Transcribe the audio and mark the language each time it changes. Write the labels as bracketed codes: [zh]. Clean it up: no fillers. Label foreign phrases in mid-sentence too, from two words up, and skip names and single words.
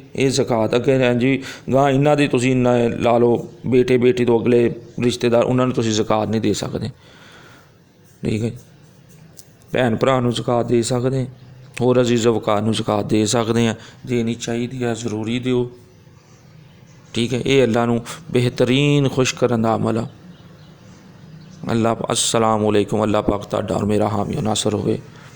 [pa] ਇਹ ਜ਼ਕਾਤ ਅੱਗੇ ਜੀ ਗਾਂ ਇਹਨਾਂ ਦੀ ਤੁਸੀਂ ਲਾ ਲਓ, ਬੇਟੇ ਬੇਟੀ ਤੋਂ ਅਗਲੇ ਰਿਸ਼ਤੇਦਾਰ, ਉਹਨਾਂ ਨੂੰ ਤੁਸੀਂ ਜ਼ਕਾਤ ਨਹੀਂ ਦੇ ਸਕਦੇ। ਠੀਕ ਹੈ। ਭੈਣ ਭਰਾ ਨੂੰ ਜ਼ਕਾਤ ਦੇ ਸਕਦੇ, ਹੋਰ ਅਜ਼ੀਜ਼ੋ ਵਕਾਰ ਨੂੰ ਜ਼ਕਾਤ ਦੇ ਸਕਦੇ ਹਾਂ। ਦੇਣੀ ਚਾਹੀਦੀ ਹੈ, ਜ਼ਰੂਰੀ ਦਿਓ। ਠੀਕ ਹੈ, ਯੇ ਅੱਲਾਹ ਨੂੰ ਬੇਹਤਰੀਨ ਖ਼ੁਸ਼ ਕਰਨ ਦਾ ਅਮਲ ਆ। [ar] अल्लाह السلام عليكم. [pa] ਅੱਲਾਹ ਪਾਕ ਤੁਹਾਡਾ ਔਰ ਮੇਰਾ ਹਾਮੀ ਨਾਸਰ ਹੋਵੇ।